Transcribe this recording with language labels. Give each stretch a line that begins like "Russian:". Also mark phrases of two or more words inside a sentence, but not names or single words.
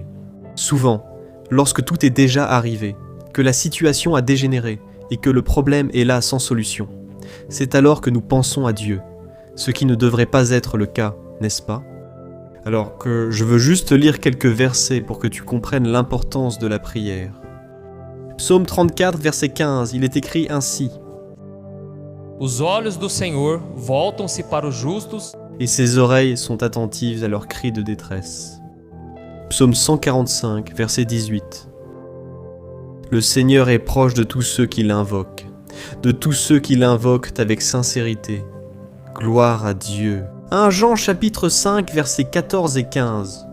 French: Souvent, lorsque tout est déjà arrivé, que la situation a dégénéré et que le problème est là sans solution, c'est alors que nous pensons à Dieu, ce qui ne devrait pas être le cas, n'est-ce pas ? Alors que je veux juste lire quelques versets pour que tu comprennes l'importance de la prière. Psaume 34, verset 15, il est écrit ainsi.
Portuguese: Os olhos do Senhor voltam-se para os justos,
French: Et ses oreilles sont attentives à leurs cris de détresse. Psaume 145, verset 18. Le Seigneur est proche de tous ceux qui l'invoquent, de tous ceux qui l'invoquent avec sincérité. Gloire à Dieu. 1 Jean chapitre 5, versets 14 et 15.